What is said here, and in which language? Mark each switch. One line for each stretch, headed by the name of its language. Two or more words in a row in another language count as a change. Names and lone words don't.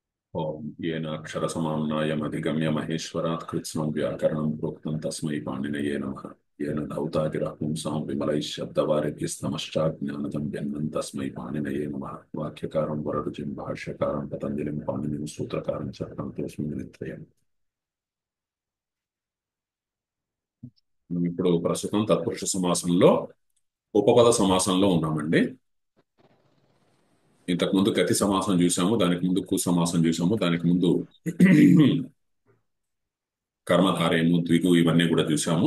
Sanskrit: ఓం येनाक्षरसमाम्नायमधिगम्य महेश्वरात् कृत्स्नं व्याकरणं प्रोक्तं तस्मै पाणिनये नमः। येन धौतागिरः पुंसां विमलैः शब्दवारिभिस्तमश्चाज्ञानदं व्यन्नं तस्मै पाणिनये नमः। वाक्यकारं वररुचिं भाष्यकारं पतञ्जलिं पाणिनिं सूत्रकारं च प्रणतोऽस्मि నిత్రయం।
Telugu: మనం ఇప్పుడు ప్రస్తుతం తత్పురుష సమాసంలో ఉపపద సమాసంలో ఉన్నామండి. ఇంతకు ముందు గతి సమాసం చూసాము, దానికి ముందు కు సమాసం చూసాము, దానికి ముందు కర్మధారయము, ద్విగు ఇవన్నీ కూడా చూసాము.